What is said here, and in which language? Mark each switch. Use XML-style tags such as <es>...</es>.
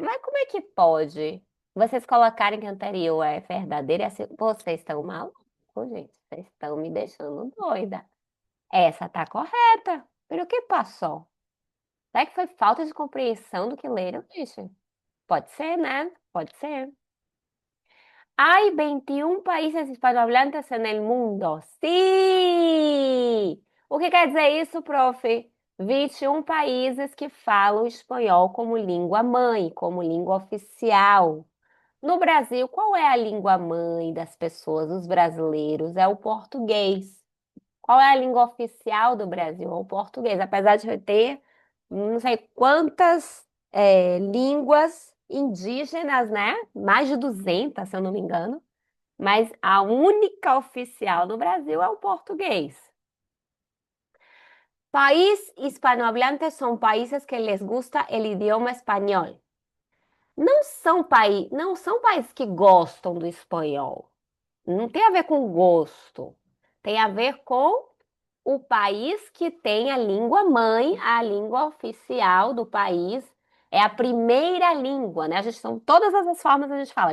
<pt>Mas como é que pode vocês colocarem que o anterior é verdadeiro e assim, vocês estão malucos, gente. Vocês estão me deixando doida. Essa tá correta. Pero o que passou? Será que foi falta de compreensão do que leram, gente? Pode ser, né? Pode ser.</pt> <es>Hay 21 países hispanohablantes en el mundo.</es> <pt>Sim! O que quer dizer isso, prof? 21 países que falam espanhol como língua mãe, como língua oficial. No Brasil, qual é a língua mãe das pessoas, dos brasileiros? É o português. Qual é a língua oficial do Brasil? É o português. Apesar de ter não sei quantas línguas indígenas, né? Mais de 200, se eu não me engano. Mas a única oficial do Brasil é o português. Países hispanohablantes são países que</pt> <es>les gusta el idioma</es> <pt>espanhol. Não são países que gostam do espanhol. Não tem a ver com gosto. Tem a ver com o país que tem a língua mãe, a língua oficial do país. É a primeira língua, né? São todas as formas a gente fala.</pt>